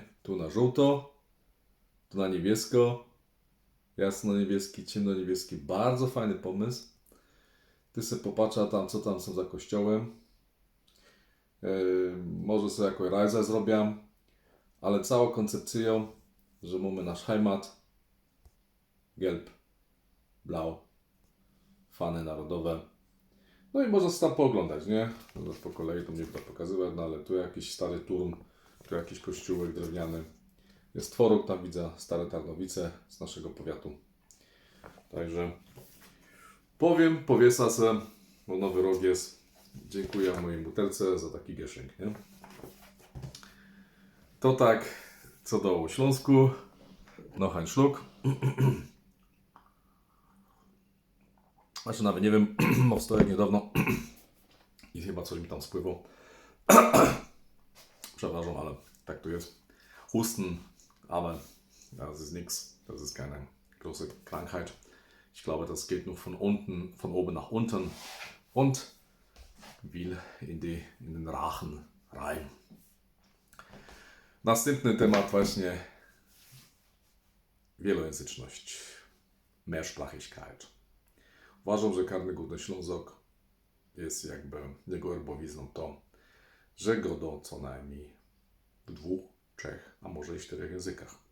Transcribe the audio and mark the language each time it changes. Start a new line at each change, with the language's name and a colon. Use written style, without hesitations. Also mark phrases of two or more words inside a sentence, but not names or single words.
Polish: Tu na żółto, tu na niebiesko. Jasno-niebieski, ciemno-niebieski. Bardzo fajny pomysł. Ty sobie popatrzę tam, co tam są za kościołem. Może sobie jakąś rajzę zrobię. Ale całą koncepcją, że mamy nasz Heimat.
German: Gelb, blau.
Polish: Fany narodowe. No i można tam pooglądać, nie? No po kolei to mnie to pokazywać, no ale tu jakiś stary turm, tu jakiś kościółek drewniany. Jest tworog, tam widzę stare Tarnowice z naszego powiatu. Także powiesa se, bo nowy rok jest. Dziękuję mojej butelce za taki gieszynk, nie? To tak, co do Śląsku. No hań szluk. Znaczy nawet nie wiem, bo wstałem niedawno i chyba coś mi tam spływało. Przepraszam, ale tak to jest.
German: Husten, aber das ist nichts. Das ist keine große Krankheit. Ich glaube, das geht nur von oben nach unten und will in den Rachen rein.
Polish: Następny temat właśnie wielojęzyczność, Mehrsprachigkeit. Uważam, że każdy Górny Ślązok jest jakby jego herbowizną to, że godo co najmniej w 2, 3, a może i 4 językach.